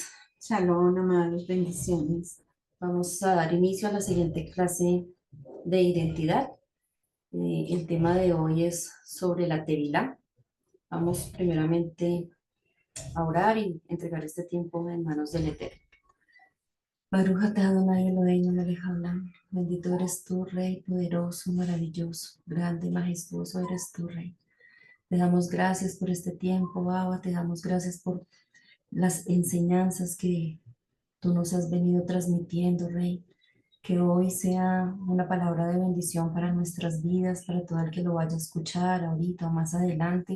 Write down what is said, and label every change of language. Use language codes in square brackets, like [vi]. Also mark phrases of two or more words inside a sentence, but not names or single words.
[es] Shalom, amados, bendiciones. Vamos a dar inicio a la siguiente clase de identidad. El tema de hoy es sobre la Tevilá. Vamos primeramente a orar y entregar este tiempo en manos del Eterno. [he] ברוך אתה אדוני אלוהינו מלך העולם. [es] Bendito eres tú, Rey poderoso, maravilloso, grande, majestuoso eres tú, Rey. Te damos gracias por este tiempo, Abba. Te damos gracias por las enseñanzas que tú nos has venido transmitiendo, Rey. Que hoy sea una palabra de bendición para nuestras vidas, para todo el que lo vaya a escuchar ahorita o más adelante.